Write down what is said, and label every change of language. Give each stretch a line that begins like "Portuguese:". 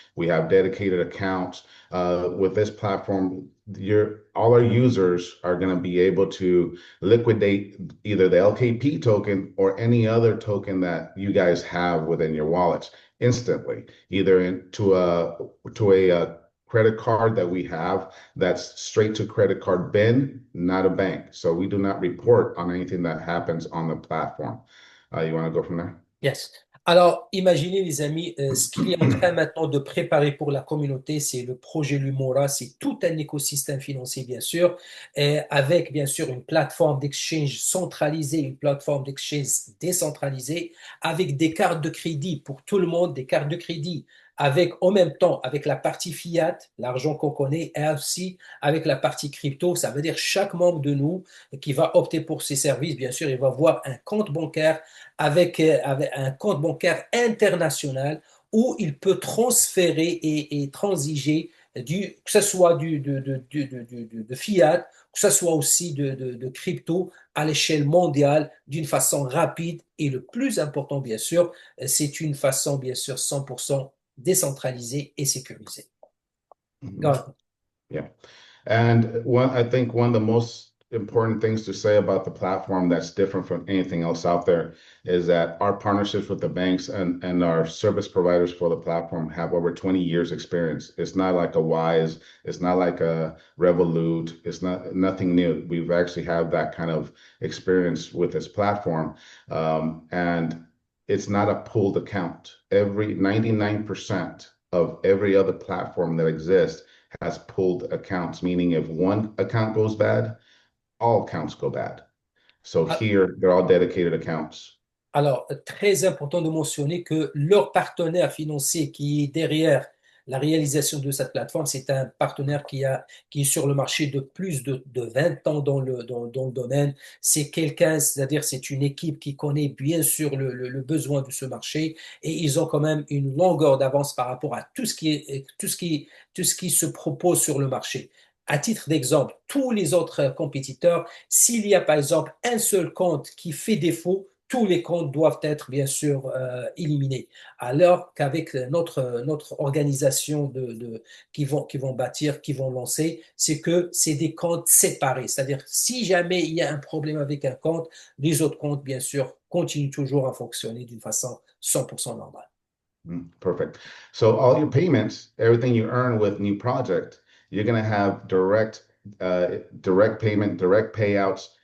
English: We have dedicated accounts. With this platform, all our users are going to be able to liquidate either the LKP token or any other token that you guys have within your wallets instantly, either into a credit card that we have that's straight to credit card bin, not a bank. So we do not report on anything that happens on the platform. You want to go from there? Yes.
French: Alors, imaginez les amis, ce qu'il est en train maintenant de préparer pour la communauté, c'est le projet Lumora, c'est tout un écosystème financier bien sûr, avec bien sûr une plateforme d'exchange centralisée, une plateforme d'exchange décentralisée, avec des cartes de crédit pour tout le monde, des cartes de crédit avec en même temps avec la partie fiat, l'argent qu'on connaît, et aussi avec la partie crypto. Ça veut dire chaque membre de nous qui va opter pour ces services, bien sûr, il va avoir un compte bancaire avec un compte bancaire international où il peut transférer et transiger que ce soit de fiat, que ce soit aussi de crypto à l'échelle mondiale d'une façon rapide et le plus important, bien sûr, c'est une façon, bien sûr, 100% décentralisée et sécurisée.
English: Yeah. And I think one of the most important things to say about the platform that's different from anything else out there is that our partnerships with the banks and our service providers for the platform have over 20 years experience. It's not like a Wise, it's not like a Revolut, it's nothing new. We've actually had that kind of experience with this platform. And it's not a pooled account. 99% of every other platform that exists has pooled accounts, meaning if one account goes bad, all accounts go bad. So here, they're all dedicated accounts.
French: Alors, très important de mentionner que leur partenaire financier qui est derrière la réalisation de cette plateforme, c'est un partenaire qui est sur le marché de plus de 20 ans dans le domaine. C'est quelqu'un, c'est-à-dire c'est une équipe qui connaît bien sûr le besoin de ce marché et ils ont quand même une longueur d'avance par rapport à tout ce qui se propose sur le marché. À titre d'exemple, tous les autres compétiteurs, s'il y a par exemple un seul compte qui fait défaut, tous les comptes doivent être bien sûr éliminés. Alors qu'avec notre organisation qui vont bâtir, qui vont lancer, c'est que c'est des comptes séparés. C'est-à-dire si jamais il y a un problème avec un compte, les autres comptes bien sûr continuent toujours à fonctionner d'une façon 100% normale.
English: Perfect. So all your payments, everything you earn with new project, you're going to have direct payment, direct payouts